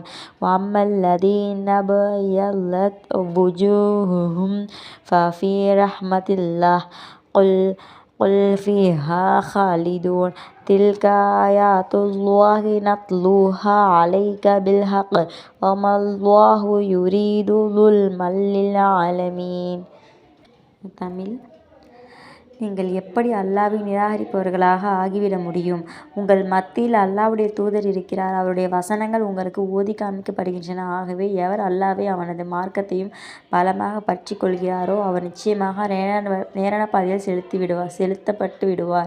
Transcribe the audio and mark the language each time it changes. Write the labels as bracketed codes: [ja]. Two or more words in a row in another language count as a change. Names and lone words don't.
[ar] وأما الذين ابيضت وجوههم ففي رحمة الله قل فيها خالدون. تلك آيات الله نتلوها عليك بالحق وما الله يريد ظلما للعالمين. [ta] தமிழ். நீங்கள் எப்படி அல்லாஹ்வை நிராகரிப்பவர்களாக ஆகிவிட முடியும்? உங்கள் மத்தியில் அல்லாஹ்வுடைய தூதர் இருக்கிறார். அவருடைய வசனங்கள் உங்களுக்கு ஓதி காண்பிக்கப்படுகின்றன. ஆகவே எவர் அல்லாஹ்வை அவனது மார்க்கத்தையும் பலமாக பற்றி கொள்கிறாரோ அவர் நிச்சயமாக நேரான பாதையில் செலுத்தப்பட்டு விடுவார்.